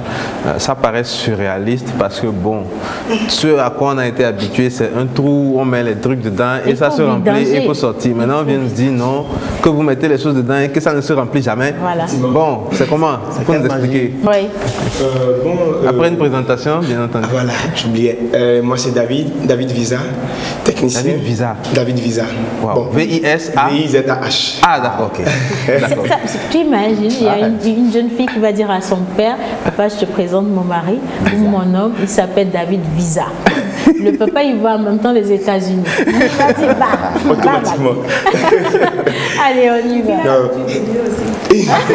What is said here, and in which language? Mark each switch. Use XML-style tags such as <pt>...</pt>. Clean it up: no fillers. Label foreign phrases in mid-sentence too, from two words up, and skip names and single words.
<fr>Ça paraît surréaliste parce que bon, ce à quoi on a été habitué, c'est un trou, on met les trucs dedans et ça se remplit et il faut sortir. Maintenant on vient nous dire non, que vous mettez les choses dedans et que ça ne se remplit jamais. Voilà. Bon, c'est comment? Il faut nous expliquer. Oui. Après une présentation, bien entendu. Voilà, j'oubliais. Moi c'est David Visa, technicien. David Visa. Wow. Bon. V-I-S-A. V-I-Z-A-H. Ah d'accord, ok. Tu imagines, il y a une jeune fille qui va dire à son père, papa, je te présente mon mari ou mon homme, il s'appelle David Visa. Le papa, il va en même temps les États-Unis. Il va dire, automatiquement. Allez, on y va.</fr>